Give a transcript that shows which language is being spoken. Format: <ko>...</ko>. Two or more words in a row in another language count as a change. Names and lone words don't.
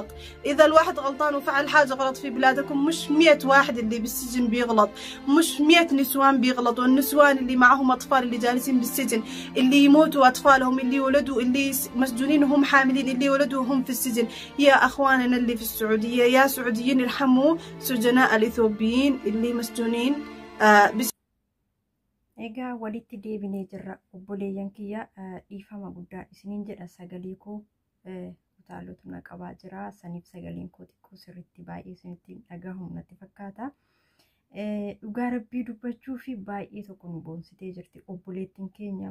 <ar>إذا الواحد غلطان وفعل حاجة غلط في بلادكم، مش 100 واحد اللي بالسجن بيغلط، مش 100 نسوان بيغلطوا. النسوان اللي معهم أطفال اللي جالسين بالسجن، اللي يموتوا أطفالهم، اللي يولدوا، اللي مسجونين وهم حاملين، اللي يولدوا وهم في السجن. يا أخواننا اللي في السعودية، يا سعوديين، يرحموا سجناء الإثيوبيين اللي مسجونين</ar> <om>egaa walitti deebinee jirra obboleeyyan kiyya. dhiifama guddaa isiniin jedha. sagalee koo utaalota na qabaa jira, saniif sagaleen koo xiqqoo sirriitti baay'ee isinitti dhagahamu natti fakkaata. dhugaa rabbii dubbachuu fi baay'ee tokko nu boonsitee jirti obboleettiin keenya.</om>